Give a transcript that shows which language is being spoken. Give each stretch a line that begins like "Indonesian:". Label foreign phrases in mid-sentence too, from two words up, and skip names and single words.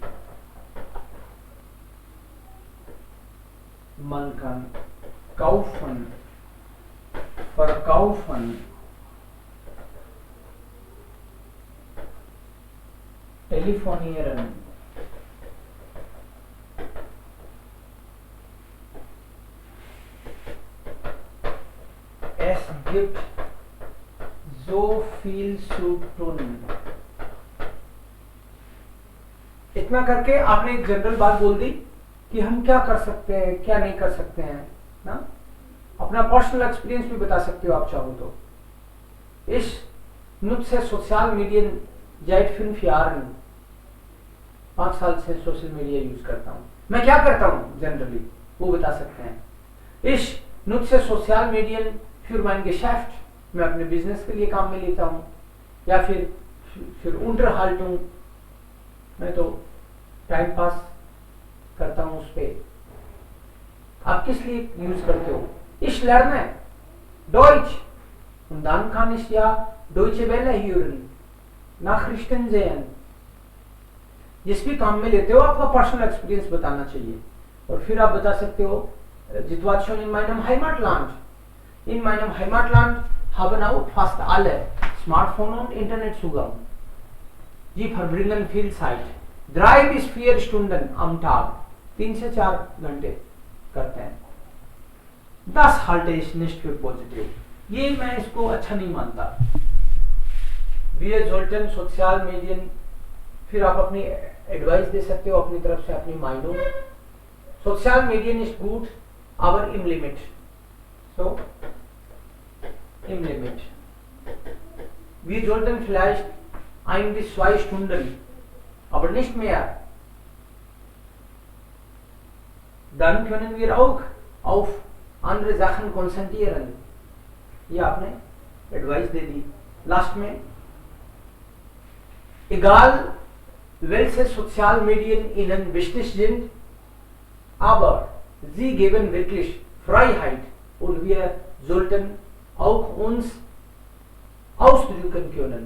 German: man kann kaufen, verkaufen, telefonieren, es gibt so viel zu tun.
Hindi: इतना करके आपने एक जनरल बात बोल दी कि हम क्या कर सकते हैं, क्या नहीं कर सकते हैं ना. अपना
English: personal experience
Hindi: भी बता सकते हो आप चाहो तो.
German: Ich nutze sozial Medien seit 5 Jahren.
Hindi: 5 साल से
English: social media
Hindi: यूज करता हूँ. मैं क्या करता हूँ जनरली वो बता सकते हैं.
German: Ich nutze sozial Medien für mein Geschäft.
Hindi: मैं अपने बिजनेस के लिए काम में लेता हूँ, या फिर Unterhaltung. मैं तो टाइम पास करता हूँ उस पे. आप किस लिए यूज करते हो?
German: Ich lerne Deutsch und dann kann ich ja Deutsche Welle hören, Nachrichten sehen.
Hindi: जिस भी काम में लेते हो आपका
English: personal experience
Hindi: बताना चाहिए. और फिर आप बता सकते हो
German: Situation in meinem Heimatland. In meinem Heimatland haben auch fast alle Smartphone und Internetzugang. Sie verbringen viel Zeit. 3 bis 4 Stunden am Tag.
Hindi: 3 से 4 घंटे करते हैं.
German: Das halte ich nicht für positiv.
Hindi: ये मैं इसको अच्छा नहीं मानता.
German: Wir sollten
English: social media,
Hindi: फिर आप अपनी एडवाइस दे सकते हो अपनी तरफ से, अपनी माइंडों.
English: social media
German: ist gut, aber im Limit. So, im Limit. Wir sollten vielleicht 1 bis 2 Stunden, aber nicht mehr. Dann können wir auch auf andere Sachen konzentrieren.
Hindi: ये आपने एडवाइस दे दी. लास्ट में,
German: egal welche Sozialmedien Ihnen wichtig sind, aber sie geben wirklich Freiheit und wir sollten auch uns ausdrücken können.